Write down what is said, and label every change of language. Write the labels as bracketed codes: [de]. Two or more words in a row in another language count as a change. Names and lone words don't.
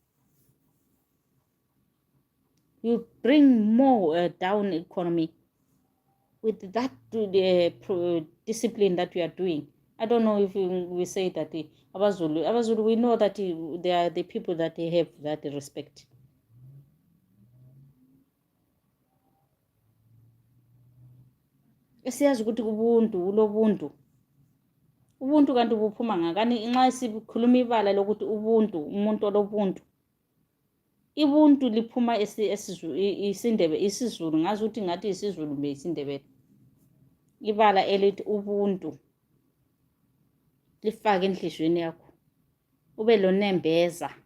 [en] You bring more down economy with that discipline that we are doing. I don't know if we say that Abazulu, we know that they are the people that they have that respect. [nd] Esiyazi ukuthi ubuntu kanti buphuma ngakani nxa sikhuluma ibala lokuthi umuntu umuntu olobuntu ibuntu liphuma isizulu ngazi ukuthi ngathi isizulu mbe isindebele ibala elithi ubuntu lifake enhlizweni yakho ube lonembeza